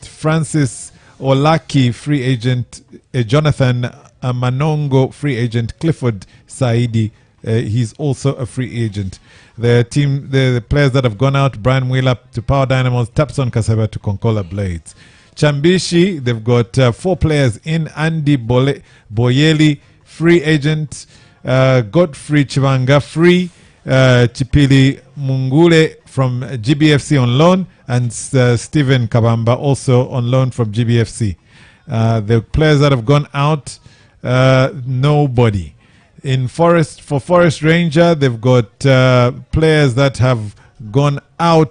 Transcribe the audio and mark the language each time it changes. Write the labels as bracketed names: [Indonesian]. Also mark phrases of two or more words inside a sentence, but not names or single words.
[English] Francis Olaki, free agent. Jonathan Manongo, free agent. Clifford Saidi, he's also a free agent. The players that have gone out: Brian Wheeler to Power Dynamos, Tapson Kasaba to Konkola Blades. Chambishi, they've got 4 players in. Andy Boyeli, free agent. Godfrey Chivanga, free. Chipili Mungule from GBFC on loan, and Stephen Kabamba also on loan from GBFC. The players that have gone out, nobody. For Forest Ranger, they've got players that have gone out.